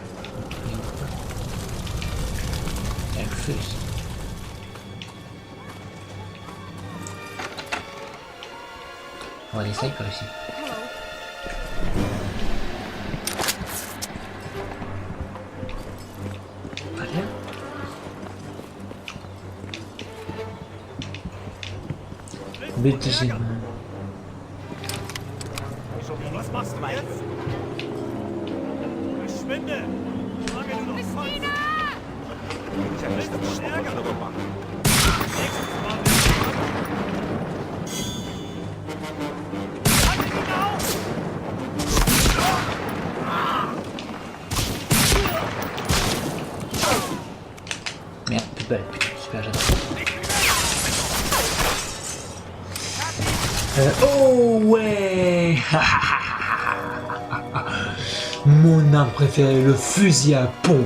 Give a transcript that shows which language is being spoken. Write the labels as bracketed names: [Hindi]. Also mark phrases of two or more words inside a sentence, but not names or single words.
[French] Elle fuse. On va des snipers ici. Pas bien. [German] Bitte schön. Was machst du jetzt? Verschwinde! Solange du noch kannst. Ich hab nicht stärker gemacht. Nächstes Mal. Halt ihn auf! [French] Merde, plus de balles, putain, super j'adore. Oh ouais. Mon arme préférée, le fusil à pompe.